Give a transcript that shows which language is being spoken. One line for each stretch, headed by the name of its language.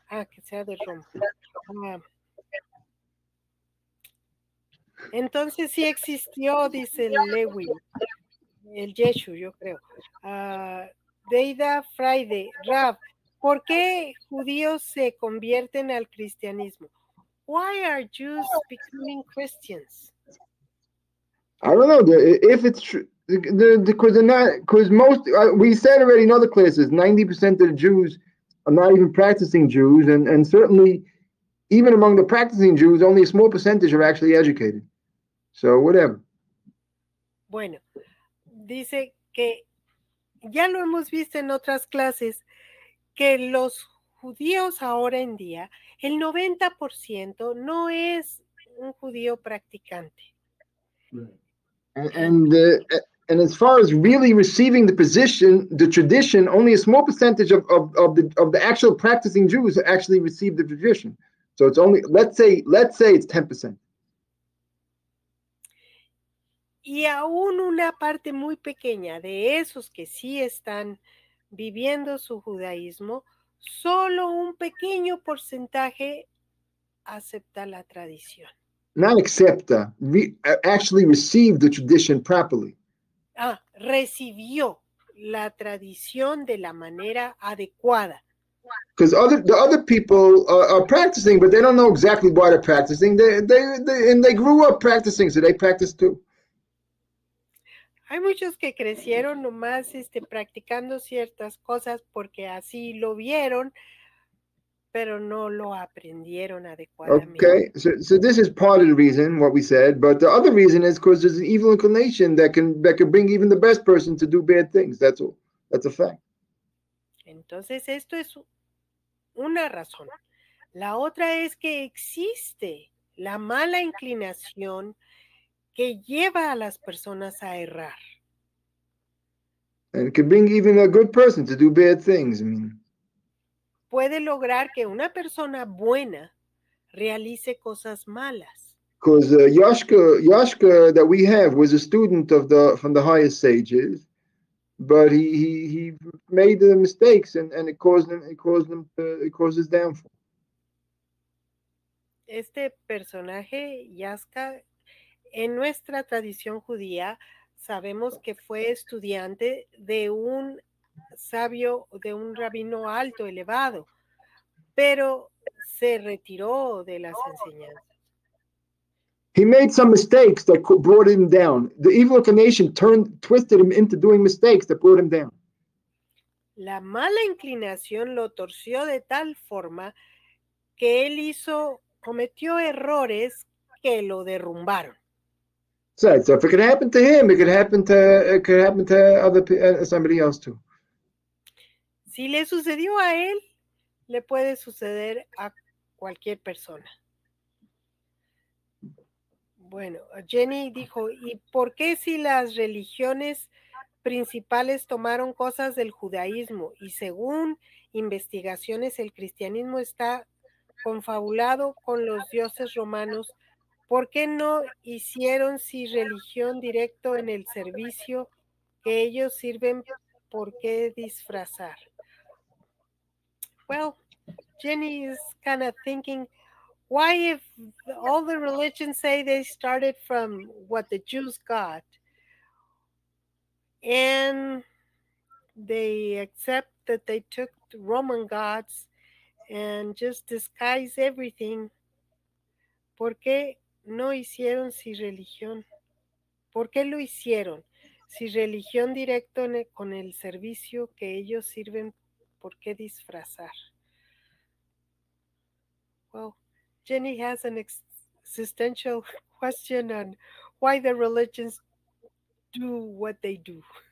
Spanish: Que sea de Roma. Entonces sí existió, dice Lewin, el Yeshu, yo creo. Deida Friday, Rav, ¿por qué judíos se convierten al cristianismo?
English: Why are Jews becoming Christians? I don't know if it's true. Because they're not, because most, we said already in other classes, 90% of the Jews are not even practicing Jews, and certainly even among the practicing Jews, only a small percentage are actually educated. So whatever.
Spanish: Bueno, dice que ya lo hemos visto en otras clases, que los judíos ahora en día, el 90% no es un judío practicante.
English: And as far as really receiving the tradition, only a small percentage of the actual practicing Jews actually receive the tradition. So it's only, let's say it's 10%.
Spanish: Y aún una parte muy pequeña de esos que sí están viviendo su judaísmo, solo un pequeño porcentaje acepta la tradición.
English: Not accept, actually receive the tradition properly.
Spanish: Recibió la tradición de la manera adecuada.
English: Because the other people are practicing, but they don't know exactly why they're practicing. They grew up practicing, so they practice too.
Spanish: Hay muchos que crecieron nomás practicando ciertas cosas porque así lo vieron, pero no lo aprendieron adecuadamente.
English: Okay, so this is part of the reason, what we said, but the other reason is because there's an evil inclination that can bring even the best person to do bad things. That's all. That's a fact.
Spanish: Entonces esto es una razón. La otra es que existe la mala inclinación que lleva a las personas a errar.
English: And it can bring even a good person to do bad things. I mean,
Spanish: puede lograr que una persona buena realice cosas malas.
English: Because Yashka that we have was a student from the highest sages, but he made the mistakes and it caused his downfall.
Spanish: Este personaje, Yashka, en nuestra tradición judía, sabemos que fue estudiante de un sabio, de un rabino alto, elevado, pero se retiró de las enseñanzas.
English: He made some mistakes that brought him down. The evil inclination twisted him into doing mistakes that brought him down.
Spanish: La mala inclinación lo torció de tal forma que él cometió errores que lo derrumbaron.
English: So if it could happen to him, it could happen to somebody else too.
Spanish: Si le sucedió a él, le puede suceder a cualquier persona. Bueno, Jenny dijo, ¿y por qué si las religiones principales tomaron cosas del judaísmo y según investigaciones el cristianismo está confabulado con los dioses romanos, ¿por qué no hicieron si religión directo en el servicio que ellos sirven? ¿Por qué disfrazar?
English: Well, Jenny is kind of thinking, why if all the religions say they started from what the Jews got and they accept that they took the Roman gods and just disguise everything,
Spanish: ¿por qué no hicieron si religión? ¿Por qué lo hicieron? Si religión directo con el servicio que ellos sirven, ¿por qué disfrazar?
English: Well, Jenny has an existential question on why the religions do what they do.